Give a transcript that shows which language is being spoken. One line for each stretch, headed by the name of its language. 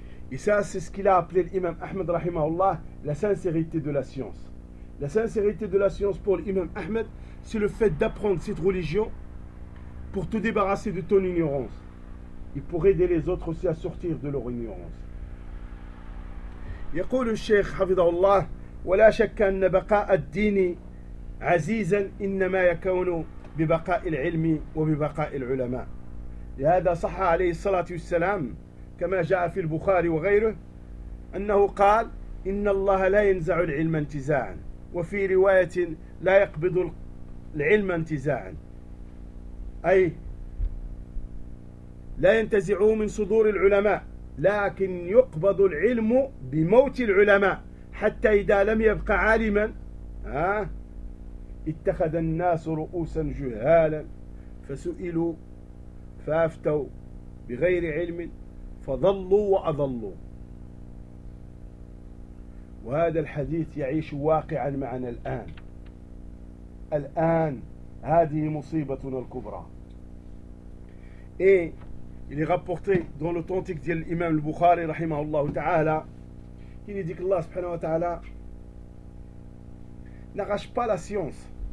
French: Et ça, c'est ce qu'il a appelé l'imam Ahmed, rahimahullah, la sincérité de la science. La sincérité de la science pour l'imam Ahmed, c'est le fait d'apprendre cette religion pour te débarrasser de ton ignorance et pour aider les autres aussi à sortir de leur ignorance.
Arabic: يقول الشيخ حفظه الله ولا شك أن بقاء الدين عزيزا إنما يكون ببقاء العلم وببقاء العلماء. لهذا صح عليه الصلاة والسلام كما جاء في البخاري وغيره أنه قال إن الله لا ينزع العلم انتزاعا, وفي رواية لا يقبض العلم انتزاعا, أي لا ينتزعوا من صدور العلماء, لكن يقبض العلم بموت العلماء حتى إذا لم يبقى عالما اتخذ الناس رؤوسا جهالا فسئلوا فأفتوا بغير علم فضلوا وأضلوا. وهذا الحديث يعيش واقعا معنا الآن. الآن هذه مصيبتنا الكبرى.
French: Il est rapporté dans l'authentique de l'imam al-Bukhari, rahimahullah ta'ala, il dit que Allah subhanahu wa ta'ala n'arrache pas la science.